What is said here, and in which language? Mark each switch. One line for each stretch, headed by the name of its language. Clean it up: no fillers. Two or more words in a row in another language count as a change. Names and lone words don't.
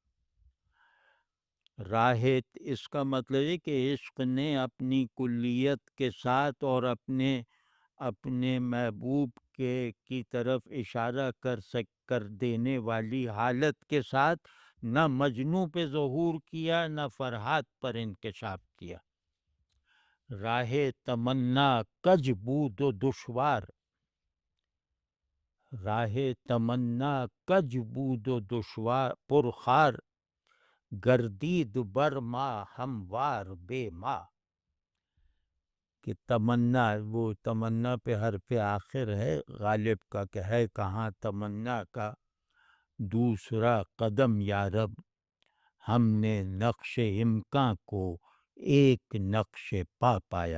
Urdu: راہ اس کا مطلب ہے کہ عشق نے اپنی کلیت کے ساتھ اور اپنے محبوب کی طرف اشارہ کر دینے والی حالت کے ساتھ نہ مجنوں پہ ظہور کیا، نہ فرہاد پر انکشاف کیا۔
Persian: راہ تمنا کج بود و دشوار، راہ تمنا کج بود و دشوار پرخار، گردید بر ما ہموار بے ما،
Urdu: کہ تمنا، وہ تمنا پہ حرف آخر ہے غالب کا، کہ ہے کہاں تمنا کا دوسرا قدم یا رب، ہم نے نقش امکان کو ایک نقش پا پایا۔